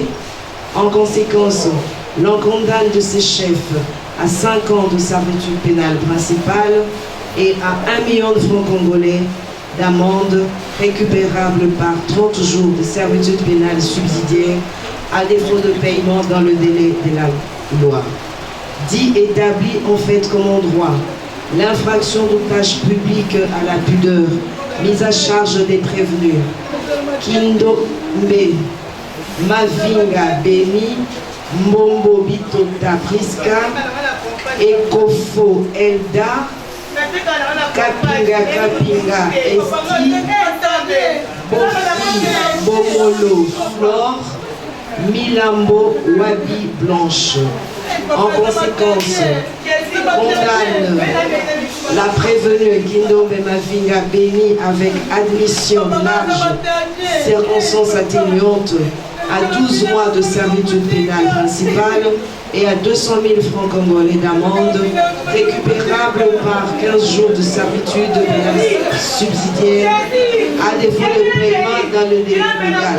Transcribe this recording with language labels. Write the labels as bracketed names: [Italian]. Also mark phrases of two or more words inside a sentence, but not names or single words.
[French] En conséquence, l'on condamne de ses chefs à 5 ans de servitude pénale principale et à 1 million de francs congolais d'amende récupérable par 30 jours de servitude pénale subsidiaire à défaut de paiement dans le délai de la loi. Dit établi en fait comme en droit l'infraction d'outrage public à la pudeur mise à charge des prévenus Kindo Mbe Mavinga Beni Mbombo Bitota Priska Ekofo Elda Kapinga Esti Bofi Bomolo Flore Milambo Wabi Blanche. En conséquence, condamne la prévenue Kindombe Mavinga Beni avec admission large, circonstance atténuante, à 12 mois de servitude pénale principale et à 200 000 francs congolais d'amende, récupérable par 15 jours de servitude pénale subsidiaire à défaut de paiement dans le délai légal.